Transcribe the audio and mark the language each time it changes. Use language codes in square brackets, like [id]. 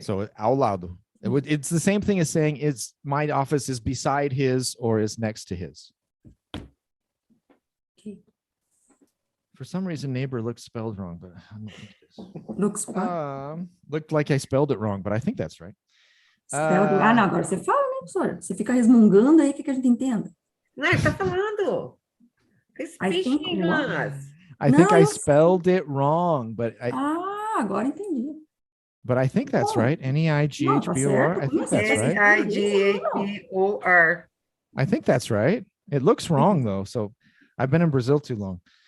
[en] So [pt] ao lado. [en] It's the same thing as saying my office is beside his or is next to his. Okay. For some reason, neighbor looks spelled wrong, but I don't think it is. Looks what? Looked like I spelled it wrong, but I think that's right. [pt] Não, agora você fala, né, professora? Você fica resmungando aí, que a gente entenda. Não, ele tá falando. [en] I think I think I spelled it wrong, but [pt] agora entendi. [en] But I think that's right. N-E-I-G-H-B-O-R. I think that's right. N-I-G-H-B-O-R. I think that's right. It looks wrong though. So I've been in Brazil too long.